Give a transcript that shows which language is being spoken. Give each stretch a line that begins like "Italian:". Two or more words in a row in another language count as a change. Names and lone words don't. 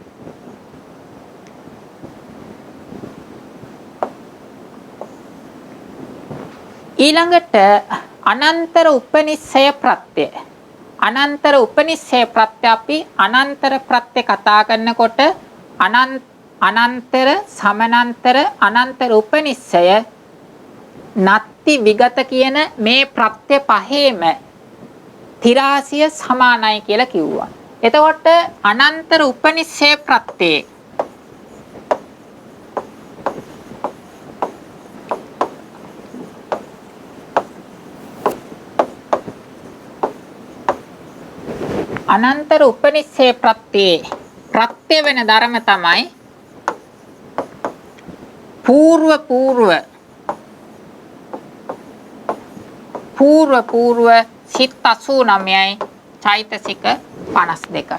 Sinhala: ඊළඟට අනන්තර උපනිස්සය ප්‍රත්‍ය. අනන්තර උපනිස්සය ප්‍රත්‍ය අපි අනන්තර ප්‍රත්‍ය කතා කරනකොට අනන්තර සමනන්තර අනන්තර උපනිස්සය නත්ති විගත කියන මේ ප්‍රත්‍ය පහේම තිරාසිය සමානයි කියලා කිව්වා. එතකොට අනන්තර උපනිස්සය ප්‍රත්‍යේ අනන්තර උපනිස්සේ ප්‍රත්‍යේ ප්‍රත්‍ය වෙන ධර්ම තමයි పూర్ව සිත් 89යි චෛතසික 52යි.